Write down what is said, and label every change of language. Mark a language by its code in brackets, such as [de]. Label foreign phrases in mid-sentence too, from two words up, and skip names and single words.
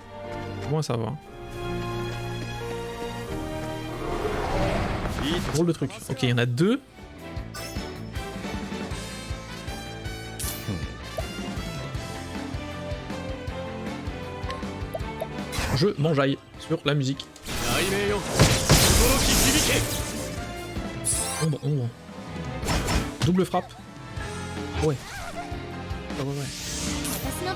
[fr] Bon à savoir. Drôle de truc. Ok, il y en a deux. Je m'enjaille sur la musique. [ja] 雷鳴よ轟き響け [fr] Ombre, ombre. Double frappe. Ouais. Ah ouais, ouais. [ja] 私の番